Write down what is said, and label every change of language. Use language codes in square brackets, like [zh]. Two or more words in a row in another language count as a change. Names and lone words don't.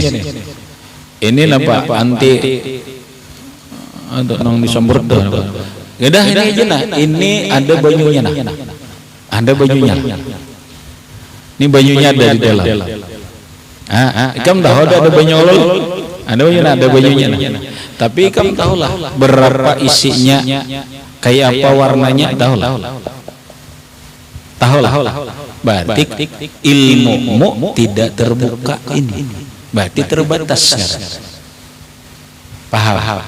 [id] Ini apa anti untuk nong disemprot dah. Udah ini aja nah. Ini ada banyunya nah. Ada banyunya. Ini banyunya ada di dalam. Kamu tahu ada banyu olol? Ada banyunya nah. Tapi kamu tahu lah berapa isinya, kayak apa warnanya, tahu lah. Berarti ilmumu tidak terbuka ini. Berarti terbatas. Paham?